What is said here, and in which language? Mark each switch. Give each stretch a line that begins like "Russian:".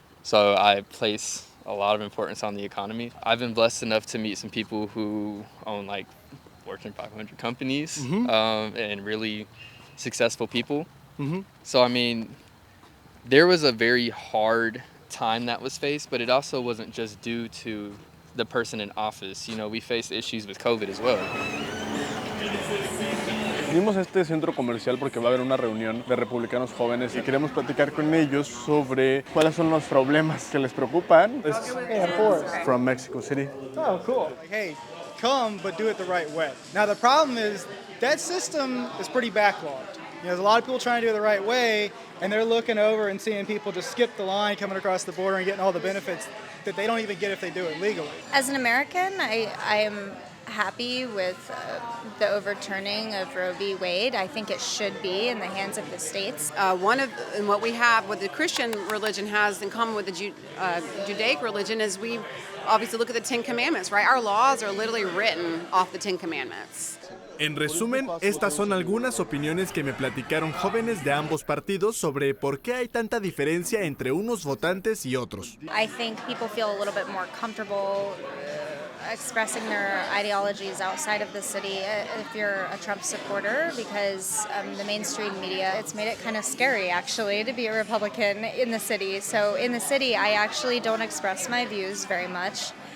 English: So I place a lot of importance on the economy. I've been blessed enough to meet some people who own like Fortune 500 companies and really successful people. So I mean, there was a very hard time that was faced, but it also wasn't just due to the person in office. You know, we faced issues with COVID as well.
Spanish: Vinimos a este centro comercial porque va a haber una reunión de republicanos jóvenes y queremos platicar con ellos sobre cuáles son los problemas que les preocupan.
English: From Mexico City. Oh, cool. Like, hey, come, but do it the right way. Now, the problem is that system is pretty backlogged. You know, there's a lot of people trying to do it the right way, and they're looking over and seeing people just skip the line coming across the border and getting all the benefits that they don't even get if they do it legally. As an American, I am happy with the overturning of Roe v. Wade. I think it should be in the hands of the states. What we have, what the Christian religion has in common with the Judaic religion is we obviously look at the Ten Commandments, right? Our laws are literally written off the Ten Commandments.
Spanish: En resumen, estas son algunas opiniones que me platicaron jóvenes de ambos partidos sobre por qué hay tanta diferencia entre unos votantes y otros.
English: I think people feel a little bit more comfortable expressing their ideologies outside of the city if you're a Trump supporter, because the mainstream media, it's made it kind of scary actually to be a Republican in the city. So in the city, I actually don't express my views very much.